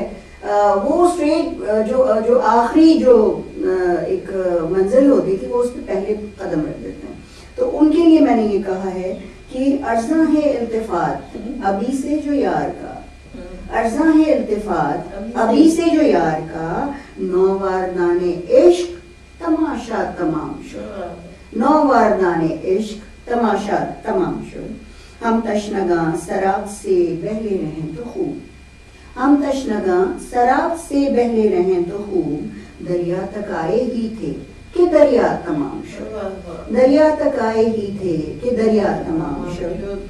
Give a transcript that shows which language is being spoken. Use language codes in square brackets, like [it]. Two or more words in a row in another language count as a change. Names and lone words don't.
[ur] وہ اسٹریٹ جو آخری جو ایک منزل ہوتی تھی وہ اس پہ پہلے قدم رکھ دیتے ہیں. تو ان کے لیے میں نے یہ کہا ہے کہ ارزاں ہے التفات ابھی سے جو یار کا, ارزاں ہے التفات ابھی سے جو یار کا, [fa] نوواردان عشق تماشا تمام شد, نوواردان عشق تماشا تمام شد. [ur] ہم تشنگاں سراب سے بہلے رہیں تو خوب, ہم تشنگاں سراب سے بہلے رہیں تو خوب, دریا تک آئے ہی تھے کہ دریا تمام شد, دریا تک آئے ہی تھے کہ دریا تمام شد.